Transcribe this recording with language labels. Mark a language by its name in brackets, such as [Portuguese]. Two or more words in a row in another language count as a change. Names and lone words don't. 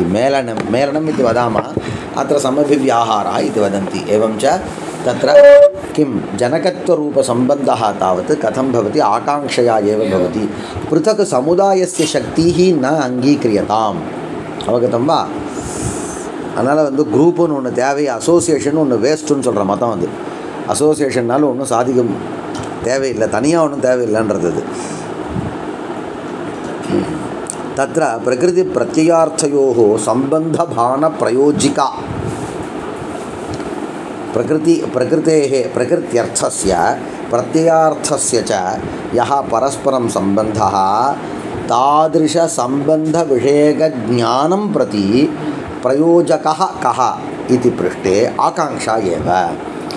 [Sanskrit] मेलनम् इति वदामः, अत्र समभिव्याहारः इति वदन्ति। एवञ्च तत्र किं जनकत्वरूपसम्बन्धः तावत् कथं भवति? आकाङ्क्षया एव भवति। पृथक् समुदायस्य शक्तिः न अङ्गीक्रियताम्। अवगतं वा? [Tamil] அதனால் குரூப்புன்னு ஒன்று தேவை, அசோசியேஷன் ஒன்று வேஸ்ட்டுன்னு சொல்கிற மதம் அசோசியேஷன்னால ஒன்றும் சாதிக்க தேவையில்லை, தனியாக ஒன்றும் தேவையில்லைன்றது. [Sanskrit] तत्र प्रकृति प्रत्ययार्थयोः सम्बन्धभानप्रयोजिका प्रकृत्यर्थस्य प्रत्ययार्थस्य च यः परस्परं सम्बन्धः तादृशसम्बन्धविषयकज्ञानं प्रति प्रयोजकः कः इति पृष्टे आकाङ्क्षा एव।